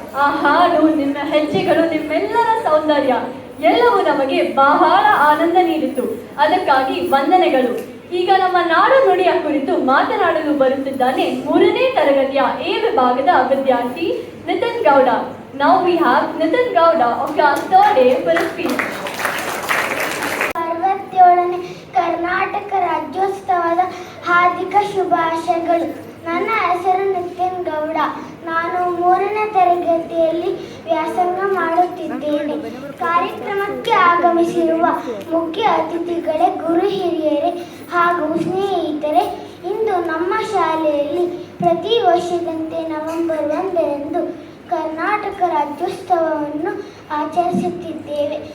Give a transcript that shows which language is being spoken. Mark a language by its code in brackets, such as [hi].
[kn] ಆ ಹಾಡು, ನಿಮ್ಮ ಹೆಜ್ಜೆಗಳು, ನಿಮ್ಮೆಲ್ಲರ ಸೌಂದರ್ಯ ಎಲ್ಲವೂ ನಮಗೆ ಬಹಳ ಆನಂದ ನೀಡಿತು. ಅದಕ್ಕಾಗಿ ವಂದನೆಗಳು. ಈಗ ನಮ್ಮ ನಾಡು ನುಡಿಯ ಕುರಿತು ಮಾತನಾಡಲು ಬರುತ್ತಿದ್ದಾನೆ 3ನೇ ತರಗತಿಯ ಎ ವಿಭಾಗದ ವಿದ್ಯಾರ್ಥಿ Nitin Gowda. [en] Now we have Nitin Gowda of class 3rd A for a speech. [kn] 67ನೇ Karnataka ರಾಜ್ಯೋತ್ಸವದ ಹಾರ್ದಿಕ ಶುಭಾಶಯಗಳು. ನನ್ನ ಹೆಸರು ನಿತಿನ್ ಗೌಡ. ನಾನು 3ನೇ ತರಗತಿಯಲ್ಲಿ ವ್ಯಾಸಂಗ ಮಾಡುತ್ತಿದ್ದೇನೆ. ಕಾರ್ಯಕ್ರಮಕ್ಕೆ ಆಗಮಿಸಿರುವ ಮುಖ್ಯ ಅತಿಥಿಗಳೇ, ಗುರು ಹಿರಿಯರೇ ಹಾಗೂ ಸ್ನೇಹಿತರೆ, ಇಂದು ನಮ್ಮ ಶಾಲೆಯಲ್ಲಿ ಪ್ರತಿ ವರ್ಷದಂತೆ ನವೆಂಬರ್ 1ರಂದು ಕರ್ನಾಟಕ ರಾಜ್ಯೋತ್ಸವವನ್ನು ಆಚರಿಸುತ್ತಿದ್ದೇವೆ.